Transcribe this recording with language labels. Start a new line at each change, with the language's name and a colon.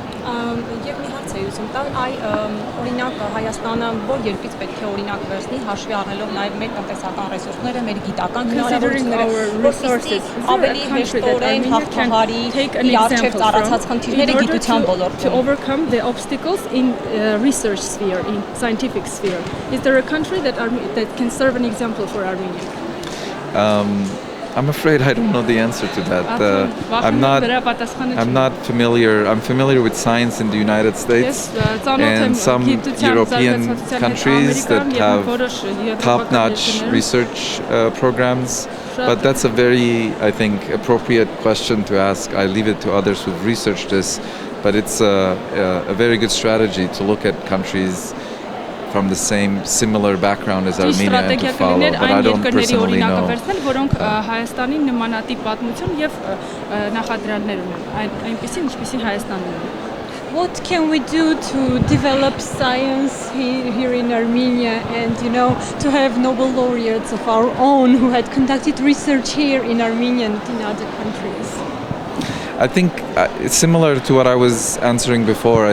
Armenian: Եվ մի հարց է ուզում տալ, օրինակ Հայաստանը որ երկրից պետք է օրինակ վերցնի, հաշվի առնելով նաև մեր տնտեսական ռեսուրսները, մեր գիտական հնարավորությունները, որպեսզի ավելի հեշտորեն հաղթահարի իր առջև ծառացած խնդիրները գիտության ոլորտում.
English: To overcome the obstacles in research sphere, in scientific sphere. Is there a country that can serve an example for Armenia? I'm afraid I don't know the answer to that. I'm not familiar. I'm familiar with science in the United States and some European countries that have top-notch research programs. But that's a very, I think, appropriate question to ask. I leave it to others who've researched this. But it's a very good strategy to look at countries from the same similar background as Armenia and to follow, but I don't personally know.
Armenian: Որոնք Հայաստանի նմանատիպ պատմություն եւ նախադրյալներ ունեն, այնպեսին ինչպեսին Հայաստանն ունի։
English: What can we do to develop science here in Armenia and, to have Nobel laureates of our own who had conducted research here in Armenia and in other countries? I think it's similar to what I was answering before.